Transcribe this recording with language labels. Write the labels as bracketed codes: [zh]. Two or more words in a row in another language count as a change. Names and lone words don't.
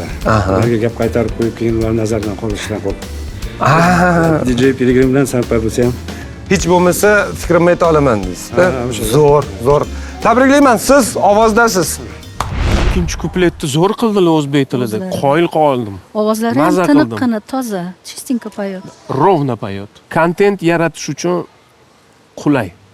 [uz] Ularga gap qaytarib qo'yib, keyin ular nazardan qolishdan qo'rqib. DJ Piligrim bilan sarpar bo'lsa ham Hech bo'lmasa fikrimni ayta olaman deysiz. o'sha. Zo'r. Tabriklayman, siz ovozdasiz. Ikkinchi kupletni zo'r qildilar o'zbek tilida. Qoyil qoldim. Ovozlari ham Maza tiniqqina, toza, [ru] чистенько поет. Ровно поет. [uz] Kontent yaratish uchun qulay.